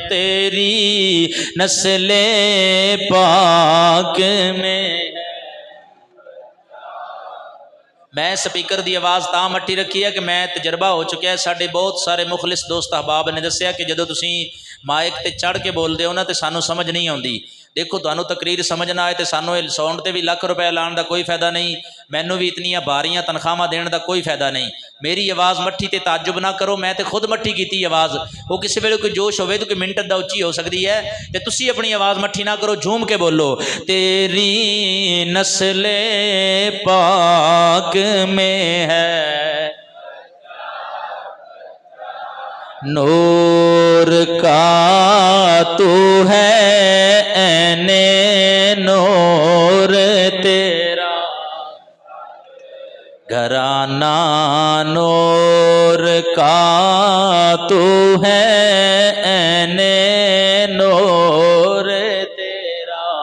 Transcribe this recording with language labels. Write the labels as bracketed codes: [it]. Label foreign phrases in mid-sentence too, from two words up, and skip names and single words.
[ur] تیری نسل پاک میں ہے. [pa] میں سپیکر دی آواز تاں مٹی رکھی ہے کہ میں تجربہ ہو چکا ہے. ساڈے بہت سارے مخلص دوست احباب نے دسیا کہ جدو تسی مائک تے چڑھ کے بول دے ہو نا تے سانو سمجھ نہیں آندی. دیکھو تانوں تقریر سمجھ نہ آئے تے سانو ساؤنڈ تے بھی لاکھ روپے لان دا کوئی فائدہ نہیں, مینوں بھی اتنیاں باریاں تنخواہ دین دا کوئی فائدہ نہیں. میری آواز مٹھی تے تعجب نہ کرو, میں تے خود مٹھی کیتی آواز. وہ کسی ویلے کوئی جوش ہوئے تو کوئی منٹ دا اچھی ہو سکتی ہے, تے تسی اپنی آواز مٹھی نہ کرو, جھوم کے بولو. [ur] تیری نسل پاک میں ہے نور کا تو ہے عین نور تیرا, گھرانہ نور کا تو ہے عین نور تیرا.